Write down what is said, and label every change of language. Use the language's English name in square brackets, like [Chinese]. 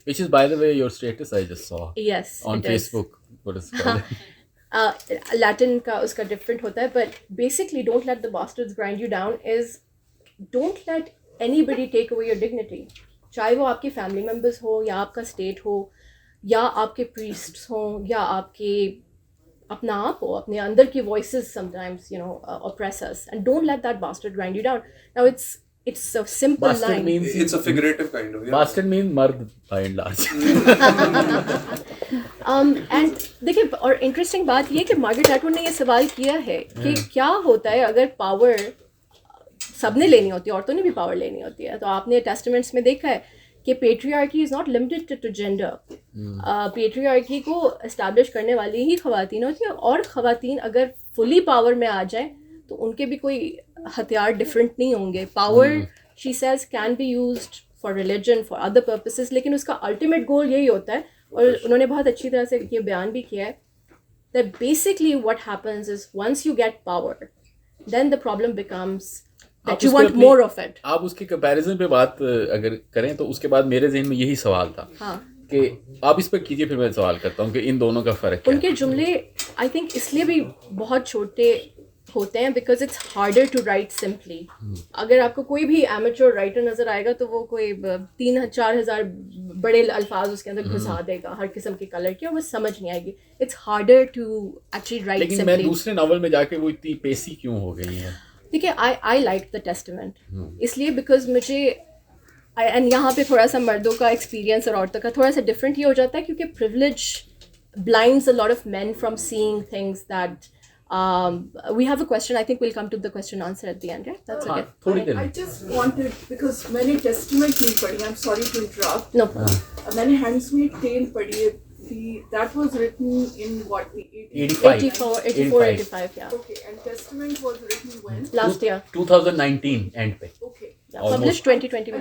[English] Which is, by the way, your status I just saw. Yes, on Facebook. What is it called? [Urdu] Latin ka uska different hota hai, [English] but basically don't let the bastards grind you down is don't let anybody take away your dignity. [Urdu] چاہے وہ آپ کے family members ہو یا آپ کا state ہو یا آپ کے پریسٹس ہوں یا آپ کے اپنا آپ ہو, اپنے اندر کی voices [English] sometimes oppress us, and don't let that bastard grind you down. Now it's a simple Bastard line. means It's a figurative kind of, yeah. Bastard means [Urdu] مرد [English] by and large. [Urdu] And دیکھیں, اور interesting بات یہ کہ Margaret ایٹوڈ نے یہ سوال کیا ہے کہ کیا ہوتا ہے اگر پاور سب نے لینی ہوتی ہے, عورتوں نے بھی پاور لینی ہوتی ہے. تو آپ نے ٹیسٹمنٹس میں دیکھا ہے کہ [English] Patriarchy is not limited to gender. [Urdu] Patriarchy کو اسٹیبلش کرنے والی ہی خواتین ہوتی ہیں, اور خواتین اگر فلی پاور میں آ جائیں تو ان کے بھی کوئی ہتھیار ڈفرینٹ نہیں ہوں گے. [English] power she says can be used for religion, for other purposes, [Urdu] لیکن اس کا الٹیمیٹ گول یہی ہوتا ہے. اور انہوں نے بہت اچھی طرح سے یہ بیان بھی کیا ہے [English] that basically what happens is once you get power then the problem becomes that you want more of it. [Urdu] آپ اس کے کمپیریزن پہ بات اگر کریں تو اس کے بعد میرے ذہن میں یہی سوال تھا کہ آپ اس پہ کیجئے, پھر میں سوال کرتا ہوں کہ ان دونوں کا فرق کیا ہے. ان کے جملے [English] I think [Urdu] اس لیے بھی بہت چھوٹے ہوتے ہیں [English] Because it's harder to write simply. [Urdu] اگر آپ کو کوئی بھی ایمیچور رائٹر نظر آئے گا تو وہ کوئی 3-4 ہزار بڑے الفاظ اس کے اندر گھسا دے گا ہر قسم کے کلر کے, اور وہ سمجھ نہیں آئے گی. [English] It's harder to actually write simply. [Urdu] لیکن میں دوسرے ناول میں جا کے وہ اتنی پیسی کیوں ہو گئی ہیں؟ دیکھیے, [English] I like the Testament [Urdu] اس لیے بیکاز مجھے, اینڈ یہاں پہ تھوڑا سا مردوں کا ایکسپیرینس اور عورتوں کا تھوڑا سا ڈفرینٹ ہی ہو جاتا ہے کیونکہ [English] Privilege blinds a lot of men from seeing things that. We have a question. I think we'll come to the question answer at the end. Yeah, that's okay. I just wanted, because [Urdu] میں نے testament نہیں پڑھی, [English] I'm sorry to interrupt. No. [Urdu] میں نے ہینڈسمیڈ tell پڑھی ہے. [English] That was written in what, the 84-85, yeah. Okay, and Testament was written when? Last year. 2019 end پہ. Okay. Yeah, published 2020 میں.